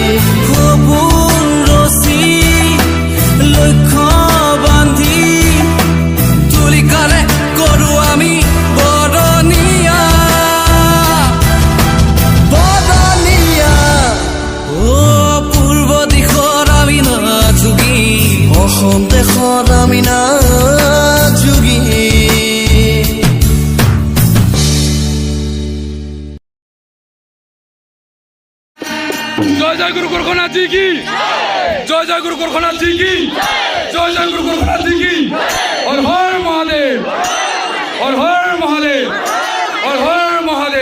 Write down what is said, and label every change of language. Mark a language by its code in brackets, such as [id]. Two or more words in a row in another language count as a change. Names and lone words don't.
[as] সপোন ৰচি লক্ষ্য বান্ধি তুলিকাৰে কৰো আমি বৰণীয়া, বৰণীয়া। পূৰ্ব দিশৰ আমি নাট যোগী, অসম দেশৰ আমি নাট যোগী। [hi] जय जय गुरु गोरखनाथ जी की, जय जय गुरु गोरखनाथ जी की, जय जय गुरु गोरखनाथ जी की। हर हर महादेव, हर हर महादेव, हर हर महादेव।